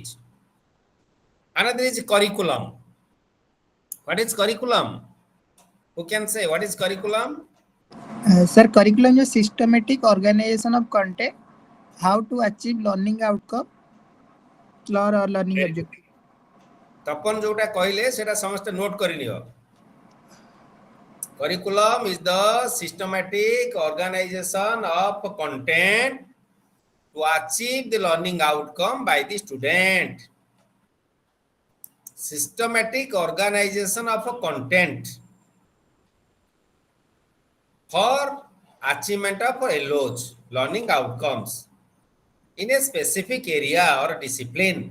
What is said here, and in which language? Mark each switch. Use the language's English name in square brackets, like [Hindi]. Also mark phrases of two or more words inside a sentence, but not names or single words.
[English] Another is curriculum. What is curriculum? Who can say what is curriculum? Sir, curriculum is systematic organization of content, how to achieve learning outcome or learning objective. [Odia] ତପନ ଯେଉଁଟା କହିଲେ ସେଟା ସମସ୍ତେ ନୋଟ କରିନିଅ. [English] Curriculum is the systematic organization of content to achieve the learning outcome by the student. Systematic organization of a content for achievement of LOs, learning outcomes, in a specific area or discipline.